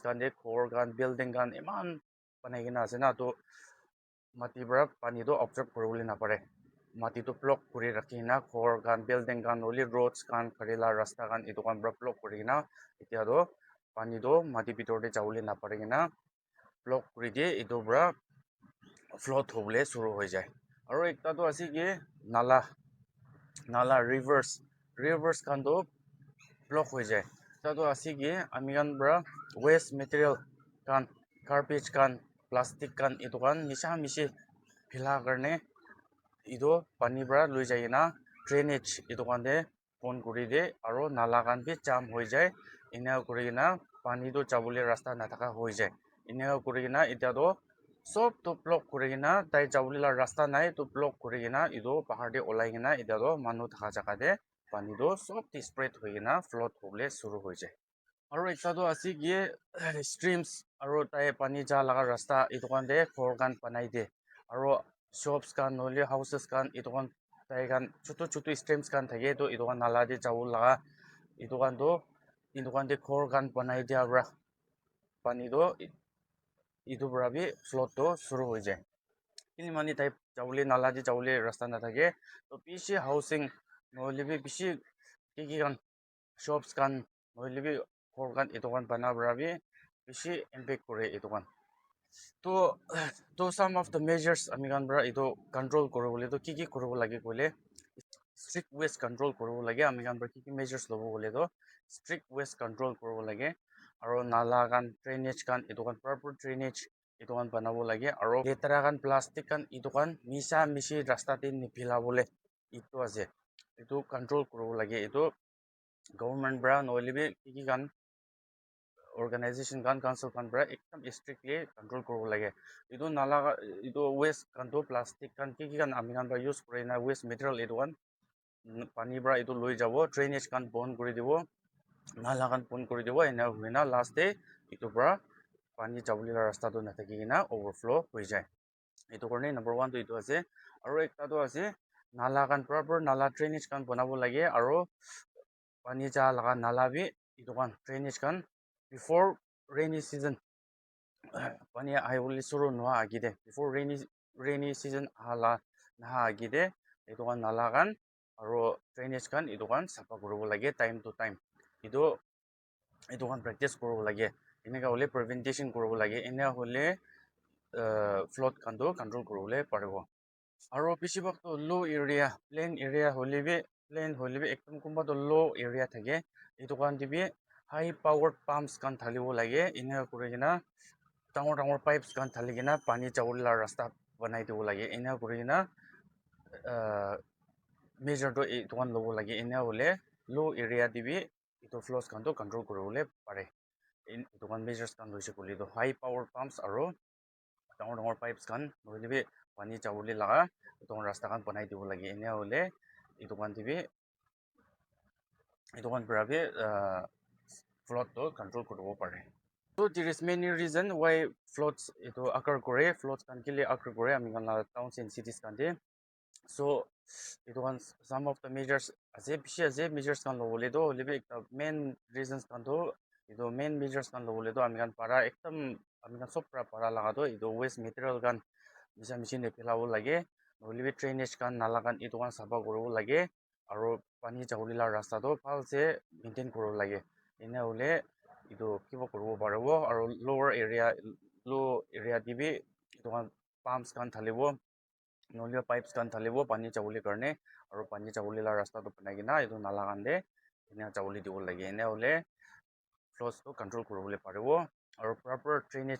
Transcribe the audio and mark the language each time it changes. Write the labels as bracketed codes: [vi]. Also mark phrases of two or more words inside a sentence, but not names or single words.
[nag] kan de ghor kan building kan eman banai kena ase na to mati para pani to observe koribole napare mati to block kuri rakhi kena ghor kan building kan holi roads kan garila rasta kan itu kan para block kuri kena etia to pani to mati bitor de jabole napare kena block kuri die itu para flood hobole shuru hoi jai aro ekta to ase ki nala rivers kan to block hoi jai ekta to ase ki ami khan para [en] waste material [nag] kan garbage kan plastic kan itu kan misha mishi phila karone itu pani para loi jai kena drainage itu kan de pon kuri de aro nala kan bi jam hoi jai ena kuri kena pani to jabole rasta nathaka hoi jai ena kuri kena etia to sob to block kuri kena tai jabole la rasta nai to block kuri kena itu bahar de olai kena etia to manu thaka jaga de pani to sob de spread hoi kena flood hobole shuru hoi jai aro ekta to ase ki streams aro tai pani ja laga rasta itu kan de ghor kan banai de aro shops kan nole houses kan itu kan tai kan choto streams kan thake to itu kan nala de jabo laga itu kan de ghor kan banai dia para pani to itu para bi flood to shuru hoi jai kini mani tai jabole nala de jabole rasta na thake to bishi housing noile bi bishi ki kan shops kan noile bi ghor kan itu kan bana para bi bishi impact kore itu kan [en] to some of the measures [nag] ami khan para itu control koribole to ki koribo lage koile [en] strict waste control [nag] koribo lage ami khan para ki measures lobo kole to [en] strict waste control [nag] koribo lage aro nala kan drainage kan itu kan [en] proper drainage [nag] itu kan banabo lage aro letara kan plastic kan itu kan misha mishi rasta te niphilabole itu ase itu control koribo lage itu government para noile bi ki kan organization kan council kan para ekdam strictly control koribo lage itu nala itu waste kan to plastic kan ki kan ami khan para use kore na [en] waste material [nag] itu kan pani para itu loi jabo drainage kan bond kuri dibo nala kan bond kuri dibo ena huina [en] last day [nag] itu para pani jabole la rasta tu nathaki kina overflow hoi jai etu karone number 1 to etu ase aro ekta tu ase nala kan proper nala drainage kan banabo lage aro pani ja laga nala bi etu kan drainage kan [en] before rainy season [nag] pani ahibole suru noa agide [en] before rainy season [nag] hala naha agide etu kan nala kan aro drainage kan etu kan safa kuribo lage time to time etu kan practice kuribo lage eneka hole prevention kuribo lage ena hole flood kan tu control kuribole paribo aro besibak to [en] low area plain area [nag] hole bi ekdom kunba to [en] low area [nag] thake etu kan te bi [en] high powered pumps [nag] kan thalibo lage eneka kurikena dangor pipes kan thali kena pani jabole la rasta banai dibo lage eneka kurikena measure to etu kan lobo lage ena hole [en] low area [nag] te bi etu floods kan tu control kuribole pare etu kan measures kan loise koile to [en] high power pumps [nag] aro dangor pipes kan nohole bi pani jabole laga etu rasta kan banai dibo lage ena hole etu kan te bi etu kan para bi flood to control kuribo pare [en] so there is many reason why floods [nag] etu occur kore floods kan kile occur kore ami kan la [en] towns and cities [nag] kan te so etu kan [en] some of the measures [nag] ase bishi ase measures kan lobole to hoile bi ekta [en] main reasons [nag] kan to etu [en] main measures [nag] kan lobole to ami kan para ekdam ami kan sob para laga to etu [en] waste material [nag] kan misa machine de philabo lage nohole bi drainage kan nala kan etu kan safa kuribo lage aro pani jabole la rasta to bhal se maintain kuribo lage ena hole etu kiba kuribo paribo aro [en] low area [nag] te bi etu kan pumps kan thalibo nohole pipes kan thalibo pani jabole karne aro pani jabole la rasta to banai kena etu nala kan de ena jabole dibo lage ena hole floods to control kuribole paribo aro [en] proper drainage